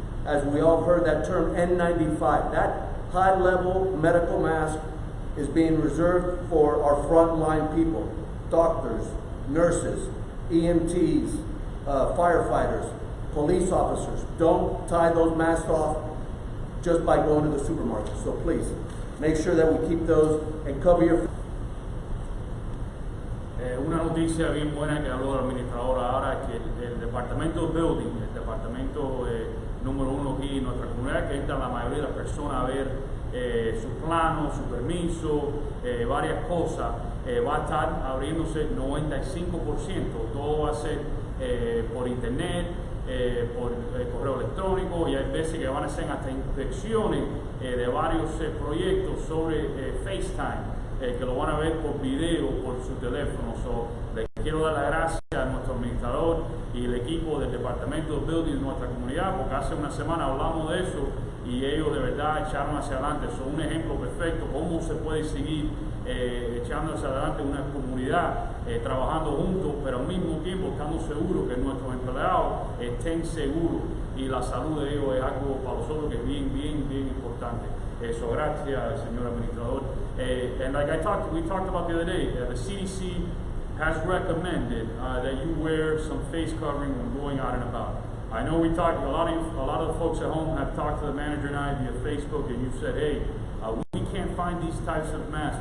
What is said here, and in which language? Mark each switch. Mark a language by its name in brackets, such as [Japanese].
[English] as we all heard that term N95. That high-level medical mask is being reserved for our frontline people, doctors, nurses, EMTs, firefighters, police officers. Don't tie those masks off just by going to the supermarket. So please, make sure that we keep those and cover your... [Spanish] Una noticia bien buena que habló la administradora ahora, que el departamento de building, el departamento número uno aquí en nuestra comunidad, que entra la mayoría de las personas a ver su plano, su permiso, varias cosas, va a estar abriéndose 95%. Todo va a ser por internet, por correo electrónico, y hay veces que van a hacer hasta inspecciones de varios proyectos sobre FaceTime, que lo van a ver por video, por su teléfono. So, les quiero dar las gracias a nuestro administrador y el equipo del departamento de building de nuestra comunidad, porque hace una semana hablamos de eso y ellos de verdad echaron hacia adelante. Son un ejemplo perfecto cómo se puede seguir echando hacia adelante una comunidad, trabajando juntos, pero al mismo tiempo estando seguros que nuestros empleados estén seguros, y la salud de ellos es algo para nosotros que es bien importante. So, gracias, señor administrador. [English] And like we talked about the other day, the CDC has recommended that you wear some face covering when going out and about. I know we talked, a lot of the folks at home have talked to the manager and I via Facebook, and you've said, hey, we can't find these types of masks.